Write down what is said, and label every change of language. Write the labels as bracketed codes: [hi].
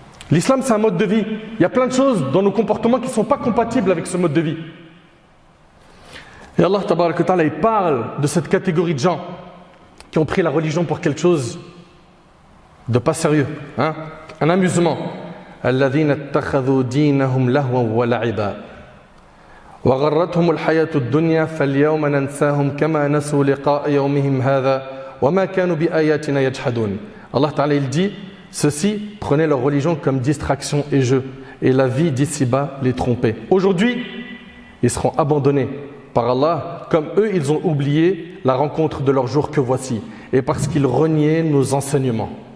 [fr] L'islam, c'est un mode de vie. Il y a plein de choses dans nos comportements qui ne sont pas compatibles avec ce mode de vie. Et Allah tabaraka wa ta'ala, il parle de cette catégorie de gens qui ont pris la religion pour quelque chose de pas sérieux, hein? Un amusement. [ar] الذين اتخذوا دينهم لهوا ولعبا وغرتهم الحياة الدنيا فاليوم ننساهم كما نسوا لقاء يومهم هذا وما كانوا بآياتنا يجحدون. [fr] Allah Ta'ala, il dit, ceux-ci prenaient leur religion comme distraction et jeu, et la vie d'ici-bas les trompait. Aujourd'hui, ils seront abandonnés par Allah, comme eux, ils ont oublié la rencontre de leur jour que voici, et parce qu'ils reniaient nos enseignements.